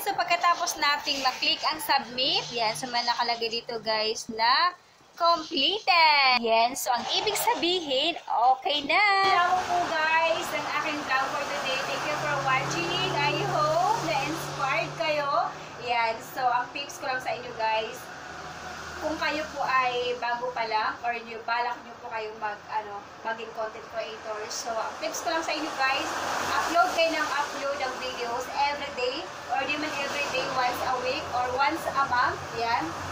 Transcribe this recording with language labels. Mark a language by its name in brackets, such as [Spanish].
[Filipino] So, pagkatapos nating maklik ang submit, yan. So, may nakalagay dito guys na completed. Yan. So, ang ibig sabihin, okay na. Salamat po guys ang aking vlog for today. [English] Thank you for watching. I hope [Filipino] na-inspired kayo. Yan. So, ang tips ko lang sa inyo guys, kung kayo po ay bago pa lang or balak nyo po kayong maging content creator. So, ang tips ko lang sa inyo guys, upload kayo ng upload ng videos everyday or di man everyday, [English] once a week or once a month. [Filipino] Yan.